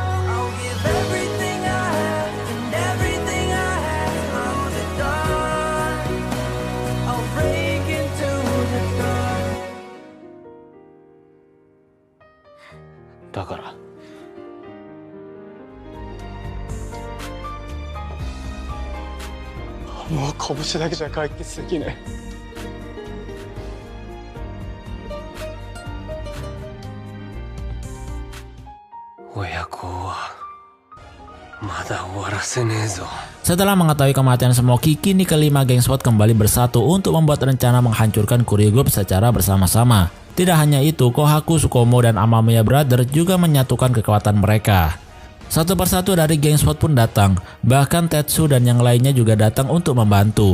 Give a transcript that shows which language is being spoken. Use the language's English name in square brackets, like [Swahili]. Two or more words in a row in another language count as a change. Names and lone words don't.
[Japanese] だからもう拳だけじゃ解決できない。親子はまだ終わらせねえぞ。 [Indonesian] Setelah mengetahui kematian Smoky, kini kelima geng SWAT kembali bersatu untuk membuat rencana menghancurkan Kuryu Group secara bersama-sama. Tidak hanya itu, Kohaku, Tsukumo, dan Amamiya Brothers juga menyatukan kekuatan mereka. Satu persatu dari geng SWAT pun datang, bahkan Tetsu dan yang lainnya juga datang untuk membantu.